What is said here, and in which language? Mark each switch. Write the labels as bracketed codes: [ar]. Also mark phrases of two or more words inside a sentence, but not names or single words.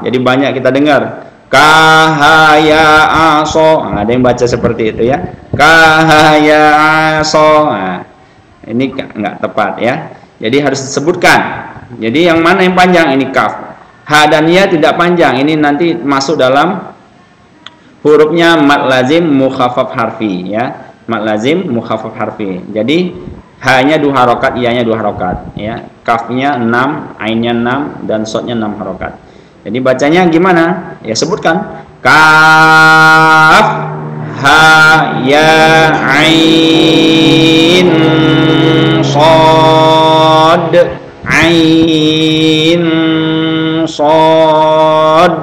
[id] Jadi banyak kita dengar kahaya aso, nah, ada yang baca seperti itu ya, kahaya aso. Nah, ini nggak tepat ya, jadi harus disebutkan. Jadi yang mana yang panjang? Ini kaf. Ha dan ya tidak panjang, ini nanti masuk dalam hurufnya [ar] مد لازم مخفف حرفي [id] ya, [ar] مد لازم مخفف حرفي. [id] Jadi ha-nya 2 harokat, iya-nya 2 harokat ya, kafnya 6, ainnya 6, dan sodnya 6 harokat. Jadi bacanya gimana? Ya sebutkan. [ar] كاف، ها، يا، عين، صاد، عين، صاد.